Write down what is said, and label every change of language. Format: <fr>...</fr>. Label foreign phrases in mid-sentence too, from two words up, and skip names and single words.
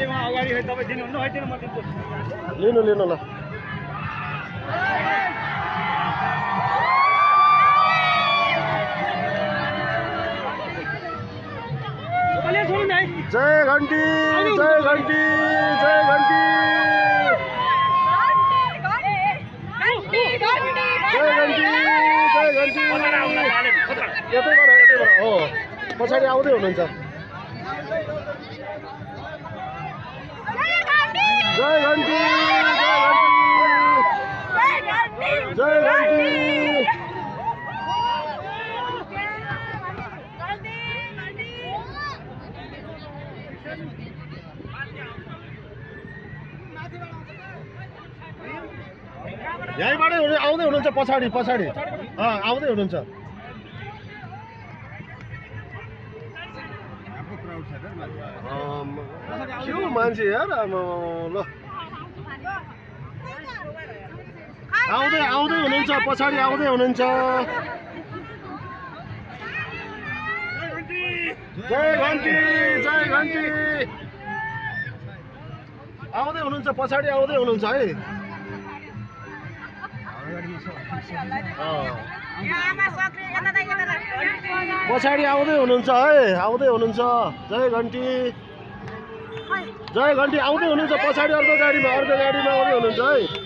<ne>लिनु लिनु ल जय घंटी जय घंटी जय घंटी जय घंटी जय घंटी यतैबाट हो पछाडि आउँदै हुनुहुन्छ जय घंटी जय घंटी यहीँबाटै आउँदै हुनुहुन्छ पछाडि पछाडि आउँदै हुनुहुन्छ के हो मान्छे यार ल आउँदै आउँदै हुनुहुन्छ पछाडि आउँदै हुनुहुन्छ जय घंटी जय घंटी आउँदै हुनुहुन्छ पछाडि आउँदै हुनुहुन्छ है पछाडि आउँदै हुनुहुन्छ है आउँदै हुनुहुन्छ जय घंटी आउँदै हुनुहुन्छ पछाडि अर्को गाडीमा आउँदै हुनुहुन्छ है</ne>